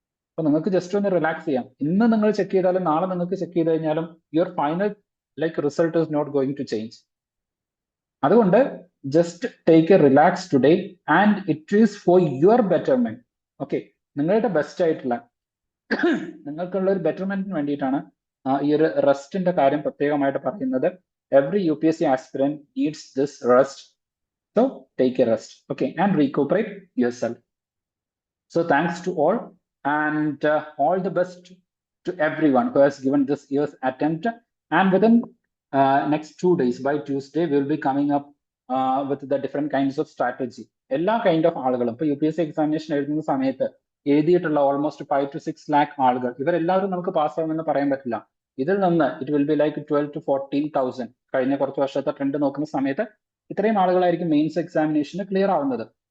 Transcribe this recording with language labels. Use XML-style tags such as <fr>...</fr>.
<ml>അപ്പൊ നിങ്ങൾക്ക് ജസ്റ്റ് ഒന്ന് റിലാക്സ് ചെയ്യാം. ഇന്ന് നിങ്ങൾ ചെക്ക് ചെയ്താലും നാളെ നിങ്ങൾക്ക് ചെക്ക് ചെയ്ത് കഴിഞ്ഞാലും your final like result is not going to change.</ml> <en>അതുകൊണ്ട് just take a relax today and it is for your betterment.</en> <ml>Okay, നിങ്ങളുടെ ബെസ്റ്റ് ആയിട്ടുള്ള നിങ്ങൾക്കുള്ള ഒരു ബെറ്റർമെന്റിന് വേണ്ടിയിട്ടാണ് ഈ ഒരു റെസ്റ്റിന്റെ കാര്യം പ്രത്യേകമായിട്ട് പറയുന്നത്.</ml> <en>Every UPSC aspirant needs this rest. So take a rest, okay, and recuperate yourself. So thanks to all, and all the best to everyone who has given this year's attempt. And within next 2 days, by Tuesday, we will be coming up with the different kinds of strategy.</en> <ml>എല്ലാ kind of ആളുകളും ഇപ്പൊ UPSC examination എഴുതുന്ന സമയത്ത് എഴുതിയിട്ടുള്ള almost 5 to 6 lakh ആളുകൾ, ഇവരെല്ലാവരും നമുക്ക് പാസ്സാവുമെന്ന് പറയാൻ പറ്റില്ല. ഇതിൽ നിന്ന് it will be like 12 to 14,000. കഴിഞ്ഞ കുറച്ച് വർഷത്തെ ട്രെൻഡ് നോക്കുന്ന സമയത്ത് ഇത്രയും ആളുകളായിരിക്കും മെയിൻസ് എക്സാമിനേഷന് ക്ലിയർ ആവുന്നത്.</ml>